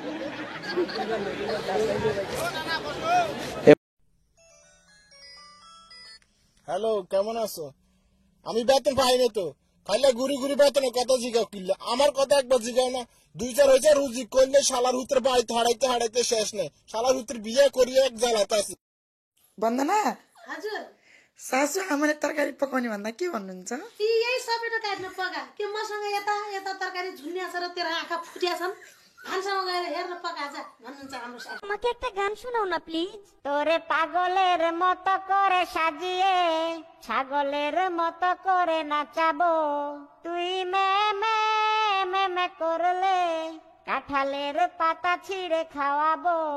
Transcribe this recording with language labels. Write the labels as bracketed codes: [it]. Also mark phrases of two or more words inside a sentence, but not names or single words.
[bn] হ্যালো, কেমন আছো? আমি বেতন পাই না তো, খাইলে ঘুরি ঘুরি বেতনের কথা জিগাও, কিনলে আমার কথা একবার জিগাও না। 2-4 হয়েছে রুজি করলে শালার হুত্রে বাড়িতে হারাইতে হারাইতে শেষ নেই, শালার হুত্রে বিয়ে করিয়ে এক জ্বালাতে আছে। [ne] বন্দনা सासू आमाले तरकारी पकाउने भन्दा के भन्नुहुन्छ? यही सबै काट्न पका के मसँग यता यता तरकारी झुन्डिया छ र तेरो आँखा फुटिया छन्, भान्सामा गएर हेर्न पका जा भन्नुहुन्छ हाम्रो सासू। [bn] আমাকে একটা গান শোনাও না প্লিজ। তোরে পাগলের মতো করে সাজিয়ে ছাগলের মতো করে নাচাবো, তুই মে মে মে মে করলে কাঁঠালের পাতা ছিঁড়ে খাওয়াবো।